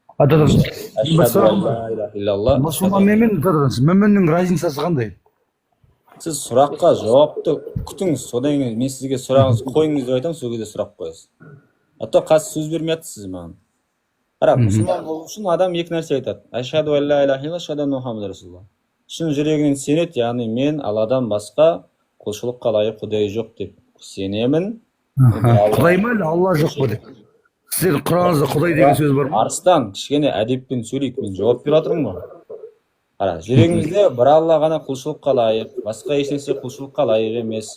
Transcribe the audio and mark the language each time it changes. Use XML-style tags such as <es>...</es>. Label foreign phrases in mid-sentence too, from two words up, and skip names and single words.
<kk>Мұсылманмен разницасы қандай? Сіз сұраққа жауапты күтіңіз, содан кейін мен сізге сұрағыңыз қойыңыз деп айтамын, сол кезде сұрақ қоясыз. Ата қазір сөз бермей жатсыз маған. Қара, мұсылман болу үшін адам екі нәрсе айтады.</kk> <ar>أشهد أن لا إله إلا الله أشهد أن محمد رسول الله.</ar> <kk>Шын жүрегінен сенеді, яғни мен Алладан басқа құлшылыққа лайық Құдай жоқ деп сенемін. Құдай ма әлі Алла жоқ па деп? Сіздердің Құраныңызда Құдай деген сөз бар ма? Арыстан, кішкене әдеппен сөйлейік, мен жауап беріп жатырмын ғой. Қара, жүрегімізде бір Алла ғана құлшылыққа лайық, басқа ешнәрсе құлшылыққа лайық емес.</kk>